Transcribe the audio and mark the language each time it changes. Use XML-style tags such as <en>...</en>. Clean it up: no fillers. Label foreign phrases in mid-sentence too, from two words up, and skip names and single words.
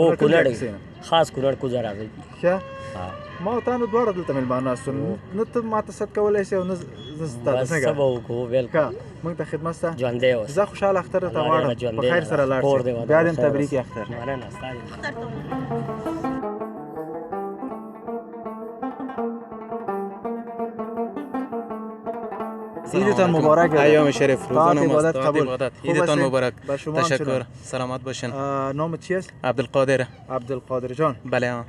<ps>او کونړ خاص کونړ کوزه راځئ. ښه ما او تا نو دواړه دلته مېلمانه ناست وو. نه ته ماته ست کولی شې او نه زه تا ته بس څه به وکړو بالکل. ښه موږ ته خدمت شته؟ ژوندی اوسه. زه خوشحاله اختر درته غواړم په خیر سره لاړ شې. بیا دې تبریک اختر. مننه ستا دې.</ps> <fa>عیدتان مبارک. ایام شریف روزانه عبادت قبول. عیدتان مبارک. شما تشکر سلامت باشین. نامت چیست؟ عبدالقادر. عبدالقادر جان. بله ها.</fa>